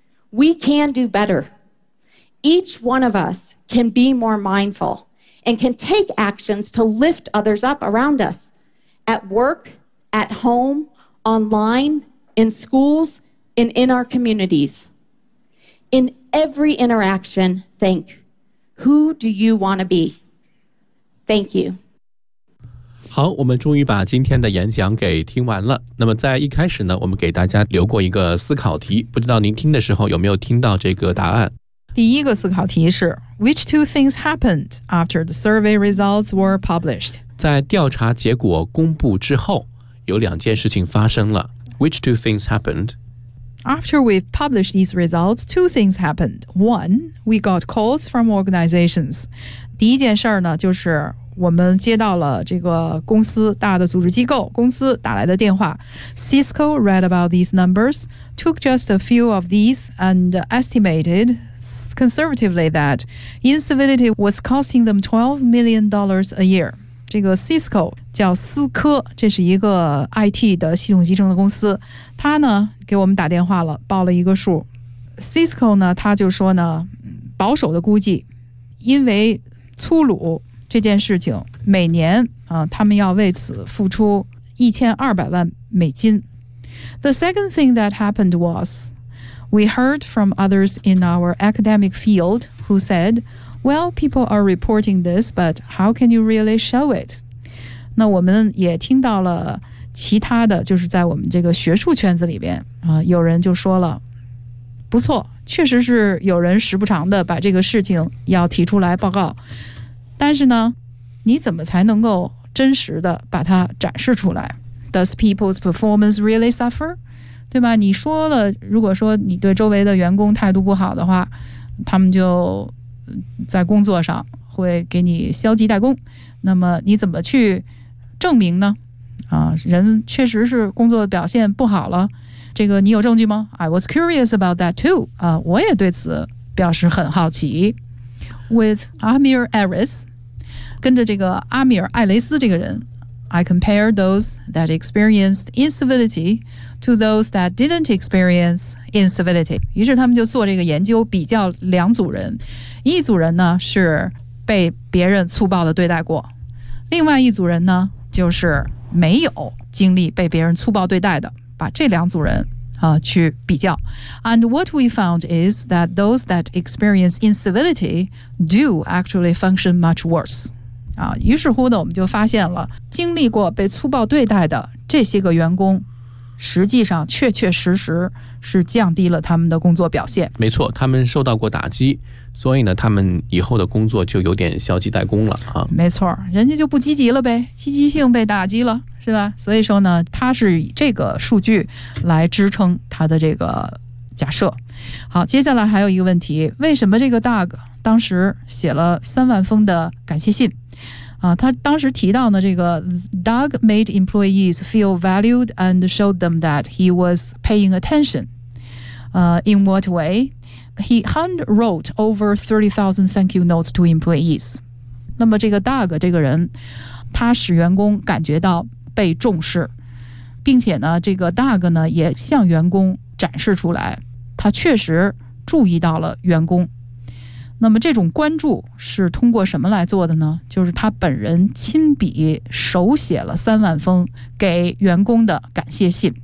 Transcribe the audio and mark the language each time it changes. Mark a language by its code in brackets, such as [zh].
[en] We can do better. Each one of us can be more mindful and can take actions to lift others up around us, at work, at home, online, in schools, and in our communities. In every interaction, think, who do you want to be? Thank you. [zh] 好，我们终于把今天的演讲给听完了。那么在一开始呢，我们给大家留过一个思考题，不知道您听的时候有没有听到这个答案？第一个思考题是 [en] Which two things happened after the survey results were published? [zh] 在调查结果公布之后有两件事情发生了。 [en] Which two things happened? After we've published these results, two things happened. One, we got calls from organizations. [zh] 第一件事呢，就是我们接到了这个公司大的组织机构公司打来的电话。 [en] Cisco read about these numbers, took just a few of these and estimated conservatively that incivility was costing them $12 million a year. [zh] 这个 Cisco 叫思科，这是一个 IT 的系统集成的公司，他呢给我们打电话了，报了一个数。 Cisco 呢，他就说呢，保守的估计，因为粗鲁这件事情，每年啊，他们要为此付出$1,200万。 [en] The second thing that happened was we heard from others in our academic field who said, well, people are reporting this, but how can you really show it? [zh] 那我们也听到了其他的，就是在我们这个学术圈子里边啊，有人就说了，不错，确实是有人时不常的把这个事情要提出来报告。但是呢，你怎么才能够真实的把它展示出来？ [en] Does people's performance really suffer? [zh] 对吧，你说了，如果说你对周围的员工态度不好的话，他们就在工作上会给你消极怠工，那么你怎么去证明呢？啊，人确实是工作表现不好了，这个你有证据吗？ [en] I was curious about that too. [zh] 啊，我也对此表示很好奇。 [en] With Amir Aris, [zh] 跟着这个阿米尔·艾雷斯这个人， [en] I compare those that experienced incivility to those that didn't experience incivility. [zh] 于是他们就做这个研究，比较两组人。一组人呢是被别人粗暴的对待过，另外一组人呢就是没有经历被别人粗暴对待的，把这两组人去比较。 [en] And what we found is that those that experience incivility do actually function much worse. [zh] 啊，于是乎呢，我们就发现了，经历过被粗暴对待的这些个员工，实际上确确实实是降低了他们的工作表现。没错，他们受到过打击，所以呢，他们以后的工作就有点消极怠工了啊。没错，人家就不积极了呗，积极性被打击了。是吧？所以说呢，他是以这个数据来支撑他的这个假设。好，接下来还有一个问题，为什么这个 Doug 当时写了30,000封的感谢信？啊，他当时提到呢，这个 [en] Doug made employees feel valued and showed them that he was paying attention. In what way? He handwrote over 30,000 thank you notes to employees. [zh] 那么这个 Doug 这个人，他使员工感觉到被重视，并且呢，这个 Doug 呢也向员工展示出来，他确实注意到了员工。那么这种关注是通过什么来做的呢？就是他本人亲笔手写了30,000封给员工的感谢信。